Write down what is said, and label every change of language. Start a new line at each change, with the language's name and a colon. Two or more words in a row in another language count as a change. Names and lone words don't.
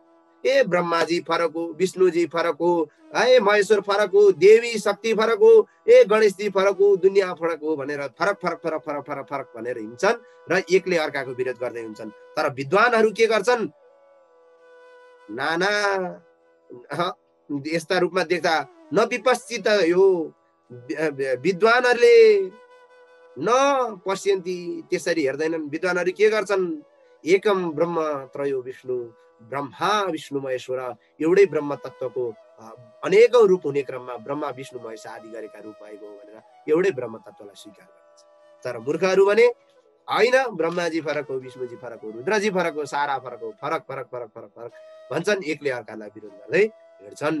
Nepali: ए ब्रह्माजी फरक हो, विष्णुजी फरक हो, ए महेश्वर फरक हो, देवी शक्ति फरक हो, ए गणेशजी फरक हो, दुनियाँ फरक हो भनेर फरक भनेर हिँड्छन् र एकले अर्काको विरोध गर्दै हुन्छन्। तर विद्वानहरू के गर्छन्? नाना यस्ता रूपमा देख्दा
Sanskrit: न विपश्चित
Nepali: यो विद्वानहरूले
Sanskrit: न पश्यन्ती,
Nepali: त्यसरी हेर्दैनन्। विद्वानहरू के गर्छन्?
Sanskrit: एकम ब्रह्म त्रयो विष्णु, ब्रह्मा विष्णु महेश्वर,
Nepali: एउटै ब्रह्म तत्त्वको अनेकौं रूप हुने क्रममा ब्रह्मा विष्णु महेश आदि गरेका रूप भएको हो भनेर एउटै ब्रह्म तत्त्वलाई स्वीकार गर्दछ। तर मूर्खहरू भने होइन, ब्रह्माजी फरक हो, विष्णुजी फरक हो, रुद्रजी फरक हो, सारा फरक हो, फरक भन्छन्, एकले अर्कालाई विरोध गर्दै हिँड्छन्।